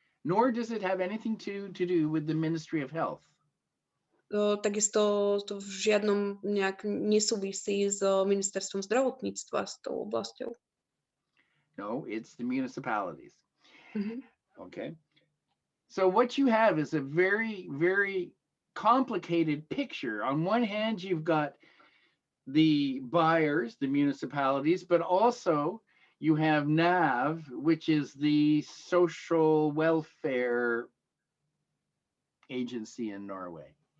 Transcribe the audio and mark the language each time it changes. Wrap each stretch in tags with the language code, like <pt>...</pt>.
<en>Nor does it have anything to do with the Ministry of Health.</en> <sk>Takisto to v žiadnom nejak nesúvisí s ministerstvom zdravotníctva, s tou oblasťou.</sk> <en>No, it's the municipalities. Mm-hmm. Okay. So what you have is a very, very complicated picture. On one hand, you've got the buyers, the municipalities, but also you have NAV, which is the social welfare agency in Norway.</en>